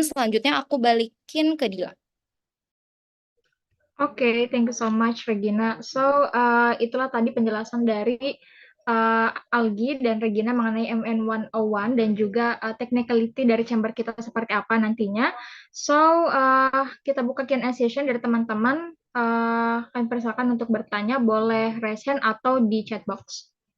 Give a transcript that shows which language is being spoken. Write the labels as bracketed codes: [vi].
[id] Selanjutnya aku balikin ke Dila. [en] Oke, thank you so much Regina. [id] So, itulah tadi penjelasan dari Algi dan Regina mengenai MN 101 dan juga technicality dari chamber kita seperti apa nantinya. So, kita buka Q&A session dari teman-teman. Kami persilakan untuk bertanya, boleh raise hand atau di chat box.